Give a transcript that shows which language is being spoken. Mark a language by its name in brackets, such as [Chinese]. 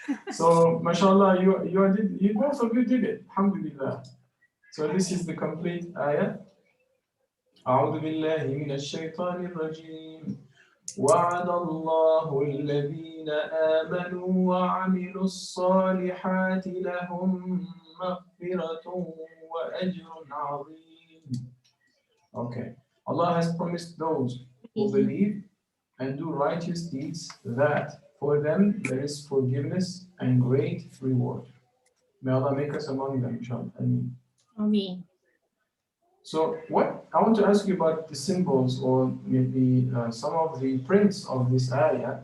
[English] So, mashallah, you both of you did it. Alhamdulillah. So this is the complete ayah. [Arabic] أعوذ بالله من الشيطان الرجيم. وعد الله الذين آمنوا وعملوا الصالحات لهم مغفرة وأجر عظيم. [English] Okay. Allah has promised those who believe and do righteous deeds that for them there is forgiveness and great reward. May Allah make us among them, inshallah. Ameen. So what I want to ask you about the symbols or maybe some of the prints of this ayah.